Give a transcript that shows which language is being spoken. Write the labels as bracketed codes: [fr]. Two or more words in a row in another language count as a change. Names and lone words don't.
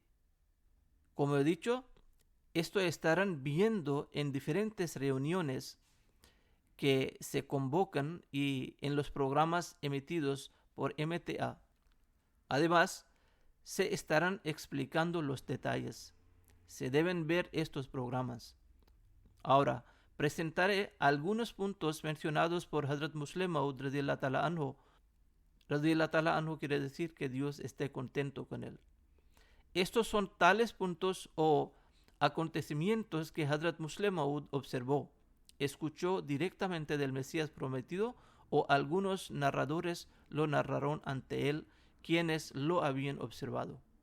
[es] Como he dicho, esto estarán viendo en diferentes reuniones que se convocan y en los programas emitidos por MTA. Además, se estarán explicando los detalles. Se deben ver estos programas. Ahora, presentaré algunos puntos mencionados por Hazrat Musleh Maud [ar] رضي الله تعالى عنه. رضي الله تعالى عنه [es] quiere decir que Dios esté contento con él. Estos son tales puntos o acontecimientos que Hazrat Musleh Maud observó, escuchó directamente del Mesías Prometido o algunos narradores lo narraron ante él, quienes lo habían observado.